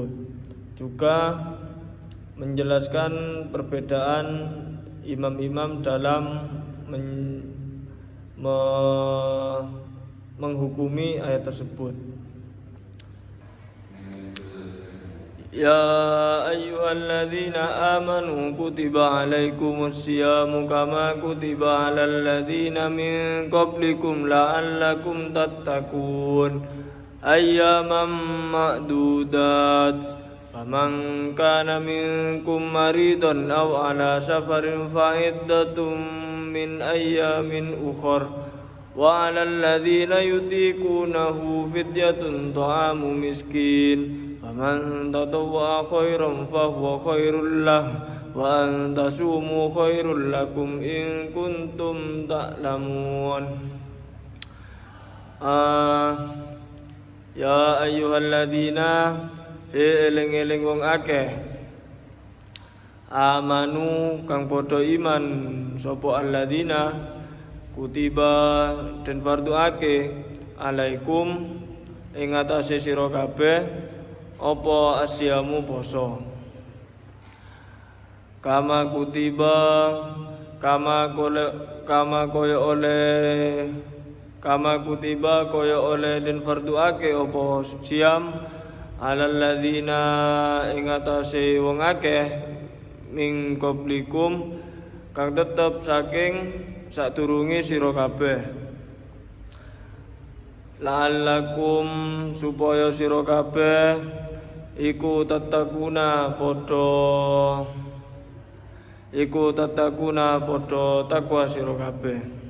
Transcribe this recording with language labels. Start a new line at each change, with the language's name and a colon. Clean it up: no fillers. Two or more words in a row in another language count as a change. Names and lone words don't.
Indonesian: Juga menjelaskan perbedaan imam-imam dalam menghukumi ayat tersebut.
Arabic: يا أيها الذين آمنوا كتب عليكم الصيام كما كتب على الذين من قبلكم لعلكم تتقون أياما معدودات فمن كان منكم مريضا أو على سفر فعدة من أيام أخر وعلى الذين يطيقونه فدية طعام مسكين فمن تطوع خيرا فهو خير له وأن تصوموا خير لكم إن كنتم تعلمون. يا أيها الذين
Javanese: eling-eling wong akeh amanu kang padha iman sapa alladzina kutiba den fardhuake alaikum ing atase sira kabeh apa asyamu poso
Arabic: كما كتب كما كتب
Javanese: kaya oleh den fardhuake apa siam
Arabic: على الذين
Javanese: ing atase wong akeh ming qablikum kang tetep saking sadurunge sira kabeh la'allakum supaya sira kabeh iku tatakuna padha takwa sira kabeh.